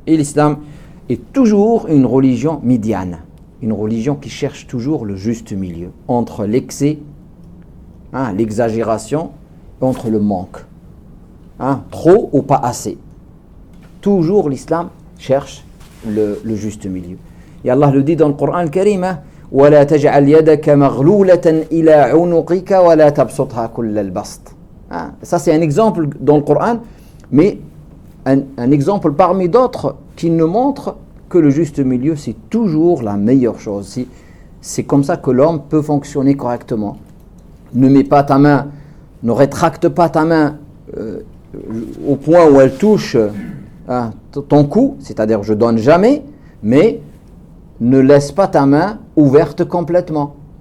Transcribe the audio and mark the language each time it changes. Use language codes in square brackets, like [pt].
[fr] Et l'islam est toujours une religion médiane. Une religion qui cherche toujours le juste milieu entre l'excès Hein, l'exagération contre le manque. Hein, trop ou pas assez. Toujours l'islam cherche le juste milieu. Et Allah le dit dans le Coran Karim, [ar] وَلَا تَجْعَلْ يَدَكَ مَغْلُولَةً إِلَىٰ عُنُقِكَ وَلَا تَبْسُطْهَا كُلَّ الْبَسْطِ. [fr] Ça c'est un exemple dans le Coran, mais un exemple parmi d'autres qui nous montre que le juste milieu c'est toujours la meilleure chose. C'est comme ça que l'homme peut fonctionner correctement. Ne mets pas ta main, ne rétracte pas ta main au point où elle touche ton cou, c'est-à-dire je donne jamais, mais ne laisse pas ta main ouverte complètement.